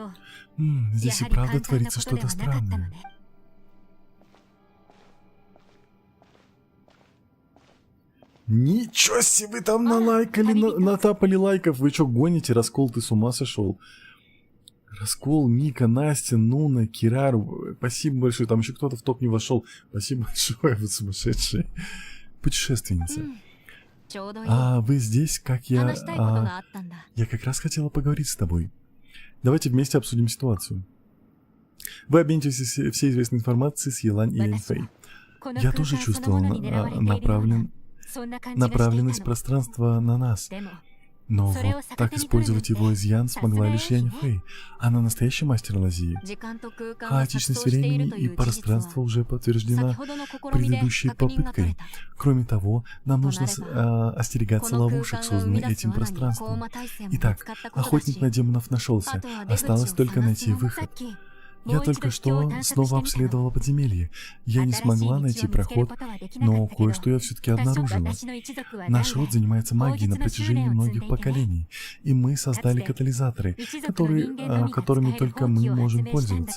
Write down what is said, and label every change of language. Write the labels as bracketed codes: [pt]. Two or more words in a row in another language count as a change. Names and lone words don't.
[ru] Здесь и правда творится что-то странное. Ничего себе, вы там налайкали, натапали лайков. Вы что, гоните? Раскол, ты с ума сошел? Раскол, Мика, Настя, Нуна, Кирару. Спасибо большое. Там еще кто-то в топ не вошел. Спасибо большое, вы сумасшедшие. Путешественница. [ja] ちょうどいい [ru] А, вы здесь, как я... [ja] 話したいことがあったんだ [ru] Я как раз хотела поговорить с тобой. Давайте вместе обсудим ситуацию. Вы обмениваетесь всей известной информацией с Елань и Яньфэй. [ja] この [ru] Я [ja] 空 [ru] тоже [ja] 間その [ru] чувствовал [ja] ものに狙われているのかそんな感じがしていた [ru] направленность [ja] の [ru] пространства на нас. [ja] でも [ru] Но вот так использовать его изъян смогла лишь Яньфэй. Она настоящий мастер лазии. [ja] 時間と空間が錯 [ru] Хаотичность [ja] 綜している [ru] времени [ja] と [ru] и [ja] いう事実は [ru] пространства уже [ja] 先 [ru] подтверждена [ja] ほどの試みで [ru] предыдущей [ja] 確認が取れ [ru] попыткой. [ja] た [ru] Кроме того, нам нужно [ja] こ [ru] остерегаться [ja] の空 [ru] ловушек, [ja] 間が生み [ru] созданных [ja] 出す [ru] этим [ja] 罠にコー [ru] пространством. [ja] マ体制も見 [ru] Итак, [ja] つかったことだ [ru] охотник [ja] し [ru] на демонов нашелся. [ja] あとは出口を [ru] Осталось только [ja] 探 [ru] найти [ja] すのさっ [ru] выход. [ja] き [ru] Я только что снова обследовала подземелье. Я не смогла найти проход, но кое-что я все-таки обнаружила. Наш род занимается магией на протяжении многих поколений, и мы создали катализаторы, которыми только мы можем пользоваться.